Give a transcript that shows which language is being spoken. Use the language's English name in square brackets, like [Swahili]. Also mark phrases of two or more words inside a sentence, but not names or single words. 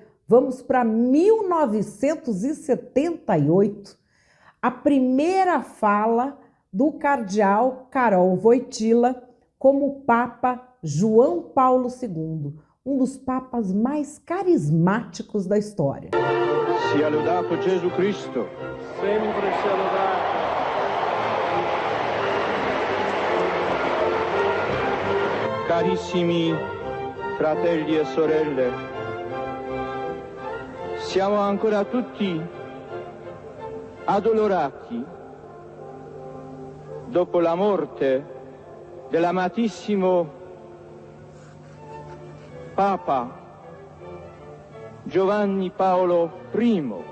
[Portuguese] Vamos para 1978, a primeira fala do cardeal Karol Wojtyła como Papa João Paulo II, um dos papas mais carismáticos da história. [Italian] Sia lodato Gesù Cristo. Sempre sia lodato. Carissimi fratelli e sorelle, siamo ancora tutti addolorati dopo la morte dell'amatissimo Papa Giovanni Paolo I.